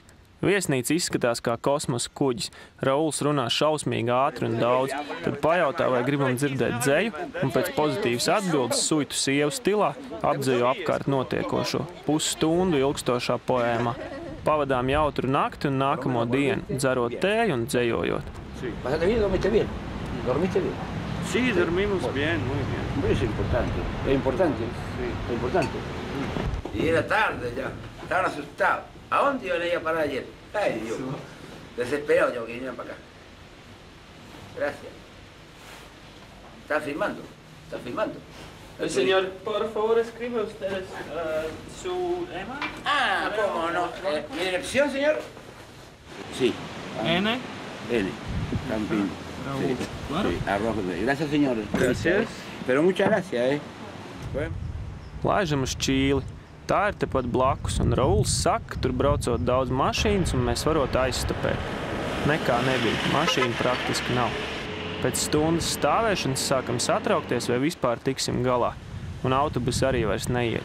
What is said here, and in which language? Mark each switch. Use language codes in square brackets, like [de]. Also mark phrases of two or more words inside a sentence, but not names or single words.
[lv] Viesnīca izskatās kā kosmosa kuģis. Rauls runā šausmīgi ātri un daudz, tad pajautā, vai gribam dzirdēt dzeju, un pēc pozitīvas atbildes suitu sievu stilā apdzejo apkārt notiekošo, pusstundu ilgstošā poēmā. Pavadām jautru nakti un nākamo dienu, dzerot tēju un dzejojot. [es] ¿Pasaste bien? ¿Dormiste bien? ¿Dormiste bien? Sí, dormimos bien, muy bien. Es importante, es importante, es importante. Y era tarde ya, estaban asustados. ¿A dónde iban a ir a parar ayer? Ay, Dios, desesperado yo que vinieran para acá. Gracias. ¿Están filmando? ¿Están filmando? Señor, por favor, escribe ustedes su email. Ah, ¿cómo no? ¿Mi dirección, señor? Sí. N. N. Campín. Sí, Claro. sí, arroz. Gracias, señores. Gracias. Pero muchas gracias, [lv] Laižam uz Čīli. Tā ir tepat blakus, un Rauls saka, ka tur braucot daudz mašīnas, un mēs varot aizstapēt. Nekā nebija, mašīna praktiski nav. Pēc stundas stāvēšanas sākam satraukties, vai vispār tiksim galā, un autobus arī vairs neiet.